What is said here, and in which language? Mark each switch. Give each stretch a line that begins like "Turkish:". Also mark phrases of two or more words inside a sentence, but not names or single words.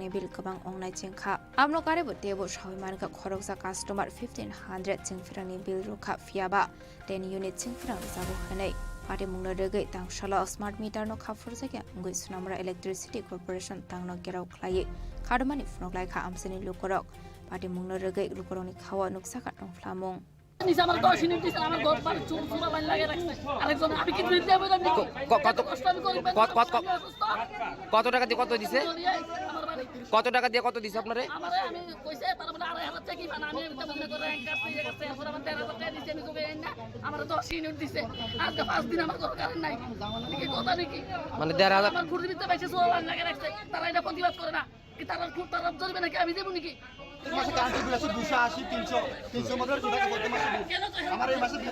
Kok Borok: बिल गोबां अंनाय जेंखा आमनो कारेबो देबो सावैमानका खरकजा कास्टमार 1500 जों फिरांनि बिल रुखा फियाबा 10 यूनिट जों फिरां जाबो हनै पार्टी मुनुरुगै तांगशाला
English: smart meter
Kok Borok: नो खाफुर जागे अंगै सुनामुरा इलेक्ट्रिसिटी कॉर्पोरेशन तांगनो गेराव खलायै खादुमानि फुनुक लायखा आमसेनि लुकुरक पार्टी मुनुरुगै लुकुरकनि खावा नुक्साखा दंफ्लामुं
Bangla: কত টাকা দিয়ে কত দিছে কত টাকা দিয়ে কত দিছে আপনারে মানে 15,000 আমি দেবো নাকি মাসে
English: current bill
Bangla: আছে 280 300 মধ্যে টাকা বলতে মাসে আমার এই মাসে বিল